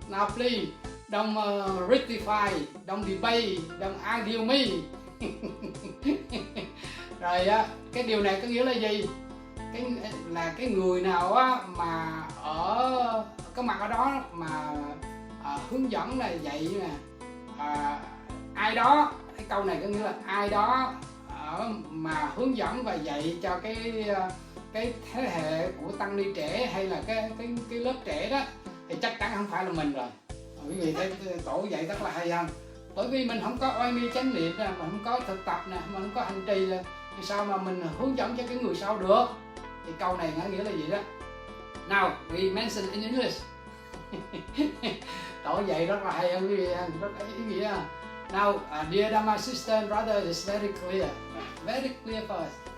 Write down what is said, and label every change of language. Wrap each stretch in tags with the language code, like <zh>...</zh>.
<en>Now please, don't rectify, don't debate, don't argue me.</en> <vi>Rồi cái điều này có nghĩa là gì? Cái người nào á mà có mặt ở đó mà hướng dẫn là dạy nè, ai đó, cái câu này có nghĩa là ai đó mà hướng dẫn và dạy cho cái thế hệ của tăng ni trẻ, hay là cái lớp trẻ đó, thì chắc chắn không phải là mình rồi. Quý vị thấy tổ dạy rất là hay không? Bởi vì mình không có oai nghi chánh niệm nè, mình không có thực tập nè, mình không có hành trì sao mà mình hướng dẫn cho cái người sau được? Thì câu này nghĩa là gì đó?</vi> <en>Now we mention in English.</en> <vi>Đổi vậy rất là hay, rất là ý nghĩa.</vi> <en>Now, dear Dhamma sister and brother, it's very clear for us.</en>